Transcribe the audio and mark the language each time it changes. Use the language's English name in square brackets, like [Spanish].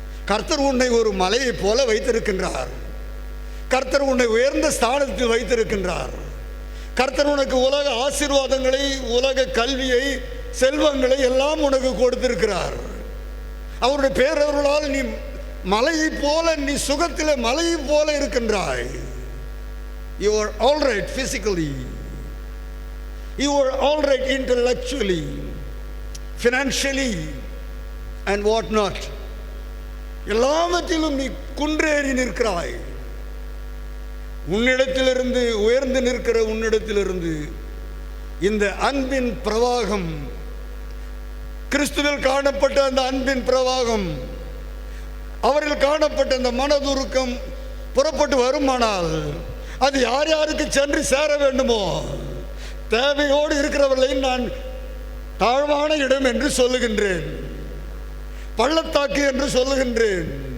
[Tamil] கர்த்தர் உன்னை ஒரு மலையை போல வைத்திருக்கின்றார். கர்த்தர் உன்னை உயர்ந்த ஸ்தானத்தில் வைத்திருக்கின்றார். கர்த்தர் உனக்கு உலக ஆசீர்வாதங்களை, உலக கல்வியை, செல்வங்களை எல்லாம் உனக்கு கொடுத்திருக்கிறார். அவருடைய பேரவர்களால் நீ மலையை போல, நீ சுகத்தில் மலையை போல இருக்கின்றாய். [English] You are all right physically. You are all right intellectually, financially and what not. [Tamil] எல்லாவற்றிலும் நீ குன்றேறி நிற்கிறாய். உன்னிடத்திலிருந்து, உயர்ந்து நிற்கிற உன்னிடத்திலிருந்து இந்த அன்பின் பிரவாகம், கிறிஸ்துவில் காணப்பட்ட அந்த அன்பின் பிரவாகம், அவரில் காணப்பட்ட அந்த மனதுருக்கம் புறப்பட்டு வருமானால் அது யார் யாருக்கு சென்று சேர வேண்டுமோ, தேவையோடு இருக்கிறவர்களை நான் தாழ்வான இடம் என்று சொல்லுகின்றேன், பள்ளத்தாக்கு என்று சொல்லுகின்றேன்.